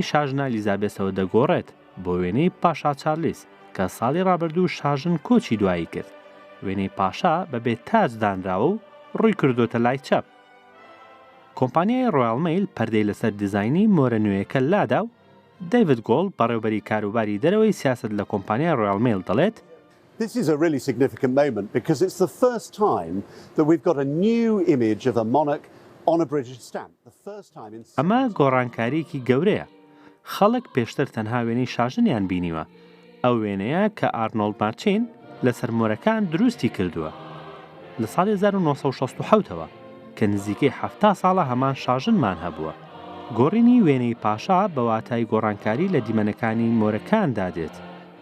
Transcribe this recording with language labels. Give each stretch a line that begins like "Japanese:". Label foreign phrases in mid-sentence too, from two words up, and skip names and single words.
Central Kurdish: شاژنە ئەلیزابێسەوە دەگۆڕێت بۆ وێنەی پاشا چارلیس کە ساڵی ڕابردوو شاژن کۆچی دوایی کرد. وێنەی پاشا بەبێت تاج دانراوە و ڕووی کردوتە لای چەپ. کۆمپانیای ڕۆیاڵ میل پەردەی لەسەر دیزاینی مۆرە نوێیەکە لادا و دەیڤید گۆڵ بەڕێوەبەری کاروباری دەرەوەی سیاست لە کۆمپانیای ڕۆیاڵ میل دەڵێت
English: This is a really significant moment because it's the first time that we've got a new image of a monarch on a British stamp. The first time in
Central Kurdish: ئەمە گۆڕانکاریەکی گەورەیە. خەڵک پێشتر تەنها وێنەی شاژنیان بینیوە. ئەو وێنەیە کە ئارنۆڵد مارچین لەسەر مۆرەکان دروستی کردووە. لە ساڵی 1967ەوە کە نزیکەی 70 ساڵە هەمان شاژنمان هەبووە. گۆڕینی وێنەی پاشا بە واتای گۆڕانکاری لە دیمەنەکانی مۆرەکان دادێت.